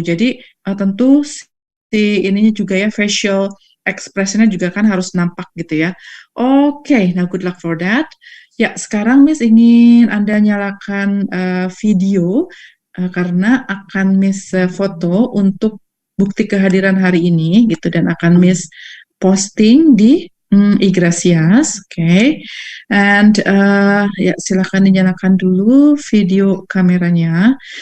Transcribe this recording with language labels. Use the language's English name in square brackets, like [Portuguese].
[Indonesian] Jadi tentu si ininya juga ya facial expression-nya juga kan harus nampak gitu ya. [English] Oke, now good luck for that. [Indonesian] Ya, sekarang Miss ingin Anda nyalakan video karena akan Miss foto untuk bukti kehadiran hari ini gitu, dan akan Miss posting di Igracias, okay. And ya silakan dinyalakan dulu video kameranya.